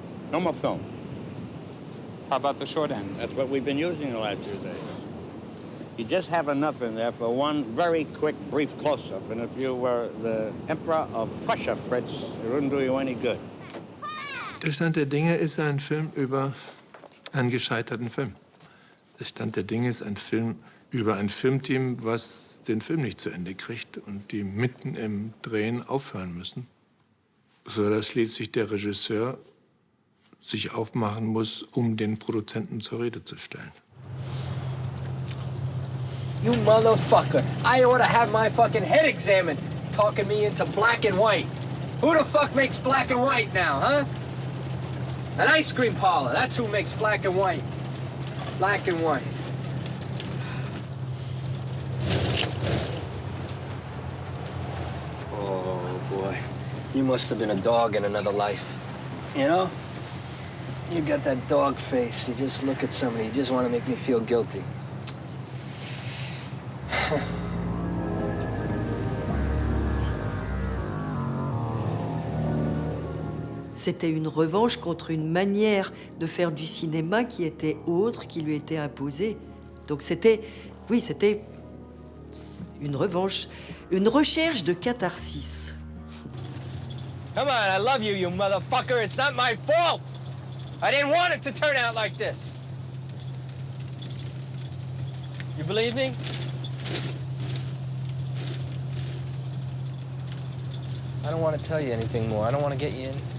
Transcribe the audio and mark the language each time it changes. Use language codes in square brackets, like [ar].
[en] No more film. How about the short ends? That's what we've been using the last few days. You just have enough in there for one very quick, brief close-up. And if you were the Emperor of Prussia, Fritz, it wouldn't do you any good. [de] Der Stand der Dinge ist ein Film über einen gescheiterten Film. Der Stand der Dinge ist ein Film über ein Filmteam, was den Film nicht zu Ende kriegt und die mitten im Drehen aufhören müssen, sodass schließlich der Regisseur sich aufmachen muss, um den Produzenten zur Rede zu stellen. [en] You motherfucker. I ought to have my fucking head examined, talking me into black and white. Who the fuck makes black and white now, huh? An ice cream parlor, that's who makes black and white. Black and white. Oh, boy. You must have been a dog in another life. You know? You got that dog face. You just look at somebody, you just want to make me feel guilty. [fr] C'était une revanche contre une manière de faire du cinéma qui était autre, qui lui était imposée. Donc c'était, oui, c'était une revanche, une recherche de catharsis. [en] Come on, I love you, you motherfucker. It's not my fault. I didn't want it to turn out like this. You believe me? I don't want to tell you anything more. I don't want to get you in.